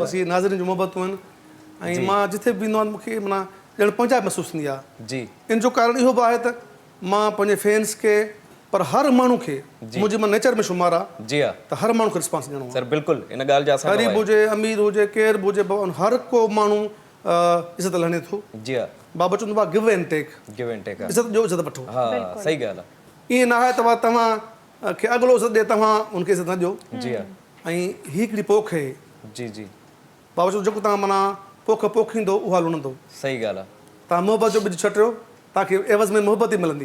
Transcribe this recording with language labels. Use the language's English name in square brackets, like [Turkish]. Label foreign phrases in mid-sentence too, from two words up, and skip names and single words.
[Sindhi] बसि इहे नाज़रीन जूं मोहबतूं आहिनि ऐं मां जिथे बि वेंदो आहियां मूंखे माना ॼण पंहिंजा महसूसु थींदी आहे। जी इन जो कारण इहो बि आहे त मां पंहिंजे फैंस खे, पर हर माण्हू खे, मुंहिंजे मां नेचर में शुमार आहे जी हा त हर माण्हू खे रिस्पॉन्स ॾियणो आहे। सर बिल्कुलु इन ॻाल्हि जा असां ग़रीब हुजे, अमीर हुजे, केरु बि हुजे, हर को माण्हू इज़त लहणे थो। जी हा बाबा चवंदो आहे [English] give and take, give and take. [Sindhi] इज़त ॾियो, इज़त वठो। हा सही ॻाल्हि आहे। ईअं न आहे तव्हां खे अॻिलो इज़त ॾिए, तव्हां उनखे इज़त न ॾियो। जी हा ऐं ही हिकिड़ी पोख आहे, जी जी बाबा चवंदो जेको तव्हां माना पोख पोखींदो उहा लुणंदो। सही ॻाल्हि आहे। तव्हां मोहबत जो ॿिज छटियो, तव्हांखे एवज़ में मोहबत ई मिलंदी।